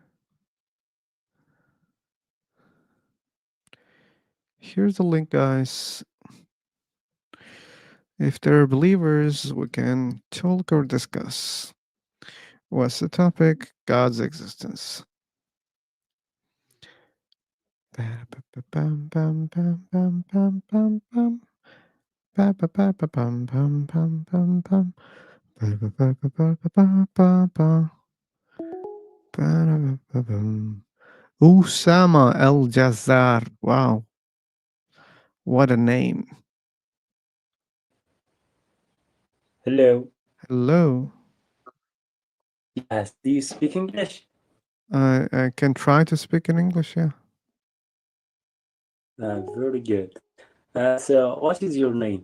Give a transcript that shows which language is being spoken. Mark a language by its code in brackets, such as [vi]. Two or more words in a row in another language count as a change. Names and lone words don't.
[en] Here's the link, guys. If they're believers, we can talk or discuss. What's the topic? God's existence. Bam, bam, bam, bam, bam, bam, bam, bam. Ba, ba, ba, ba, bam, bam, bam, bam, bam. Ba, ba, ba, ba, ba, ba, ba, ba. Ba, da, ba, ba, bam. Usama El Jazar. Wow. What a name. Hello. Hello. Yes. Do you speak English? I can try to speak in English, yeah. Very good. So, what is your name?